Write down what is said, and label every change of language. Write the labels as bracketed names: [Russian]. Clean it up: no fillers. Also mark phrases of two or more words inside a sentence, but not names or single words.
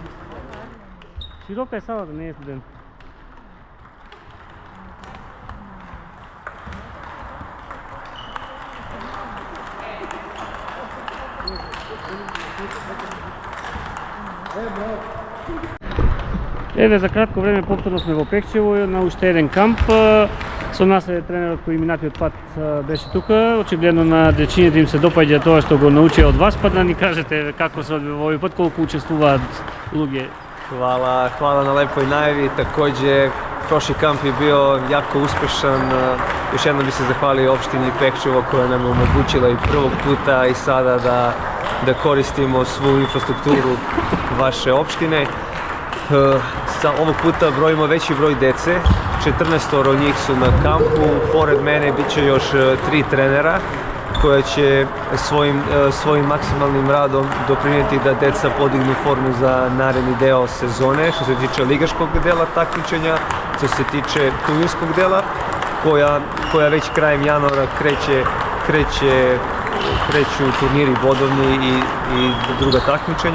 [Macedonian] Широка е салата, не е студент. Еве, за кратко време повторно сме во Пекчево на уште еден камп. Со нас е тренерот кој минатиот пат беше тука. Очигледно на дечињата им се допаѓа тоа што го научија од вас, па да ни кажете како се одвива овој пат, колку учествуваат луѓе. [Serbian] Hvala na lepoj najavi. Takođe, prošli kamp je bio jako uspešan. Još jednom bi se zahvalio opštini Pekčevo koja nam je omogućila i prvog puta i sada da koristimo svu infrastrukturu vaše opštine. Ovog puta brojimo veći broj dece, 14 njih su na kampu, pored mene bit će još 3 trenera koja će svojim maksimalnim radom doprinijeti da deca podignu formu za naredni deo sezone, što se tiče ligaškog dela takmičenja, što se tiče turnirskog dela, koja već krajem januara kreću turniri bodovni i druga takmičenja.